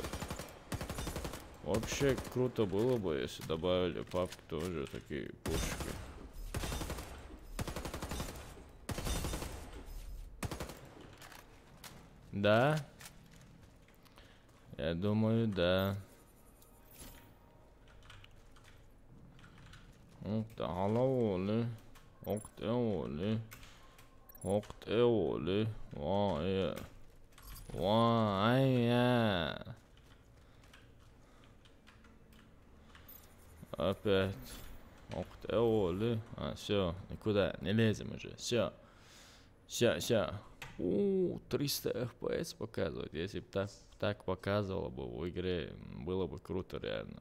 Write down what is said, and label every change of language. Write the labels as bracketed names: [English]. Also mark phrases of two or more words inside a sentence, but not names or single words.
[Russian] Вообще круто было бы, если добавили пап тоже такие пушки. Да? Я думаю, да. [Arabic] تعالوا اقتلوا اقتلوا وايا وايا опять اقتلوا. [Russian] Все, никуда не лезем уже. Все. 300 FPS показывает. Если бы так показывало бы в игре, было бы круто реально.